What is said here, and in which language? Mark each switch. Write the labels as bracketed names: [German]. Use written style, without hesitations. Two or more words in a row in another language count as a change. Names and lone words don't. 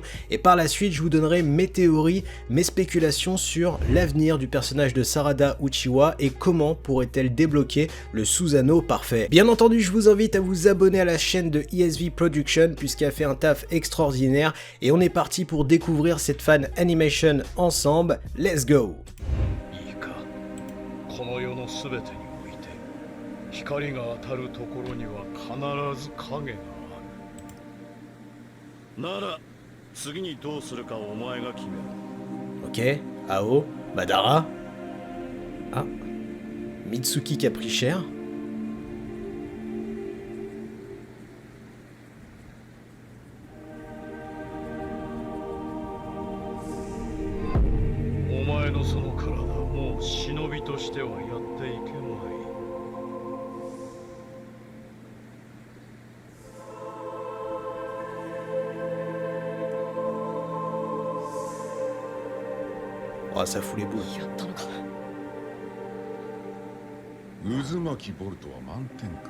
[French] Et par la suite, je vous donnerai mes théories, mes spéculations sur l'avenir du personnage de Sarada Uchiwa et comment pourrait-elle débloquer le Susanoo parfait. Bien entendu, je vous invite à vous abonner à la chaîne de ESV Production puisqu'elle a fait un taf extraordinaire. Et on est parti pour découvrir cette fan animation ensemble. [English] Let's go! [Japanese] 光が当たるところには必ず影がある。なら次にどうするかお前が決める。 [French] Ok, Ao, Madara. Ah, Mitsuki qui a pris cher. [Japanese] お前のその体もう忍びとしてはやっていけない。 [French] Oh, ça fout les boules. [Japanese] 渦巻きボルトは満点か。